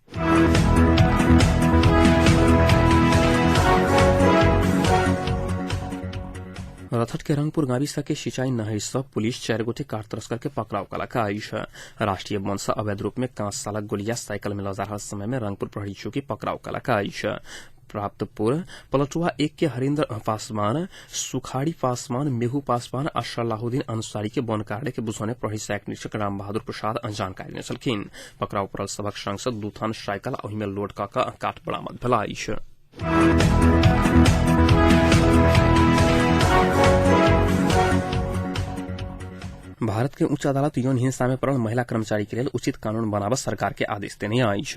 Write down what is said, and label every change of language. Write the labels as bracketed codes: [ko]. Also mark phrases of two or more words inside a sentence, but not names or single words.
[mai] रथट के रंगपुर गाविस के सिंचाई नहर से पुलिस 4 गोटे कार तस्कर के पकड़ाव कयलक अछि। राष्ट्रीय वन से अवैध रूप में 5 सालक गोलिया साइकिल में लजा रहल समय में रंगपुर प्रहरी चौकी पकड़ाव कयलक अछि। प्राप्तपुर पलटुआ 1 के हरिंदर पासवान, सुखाड़ी पासवान, मेहू पासवान और सलाहुद्दीन अंसारी के वन कार्य के बुझौने प्रहरी सहायक निरीक्षक राम बहादुर प्रसाद जानकारी देने छलखिन। पकड़ाव पड़ल सबक संग 2 थान साइकिल ओहि में लोड क काठ बरामद भेल अछि। भारत के उच्च अदालत यौन हिंसा में पड़ल महिला कर्मचारी के लिए उचित कानून बनाबा सरकार के आदेश देने अछि।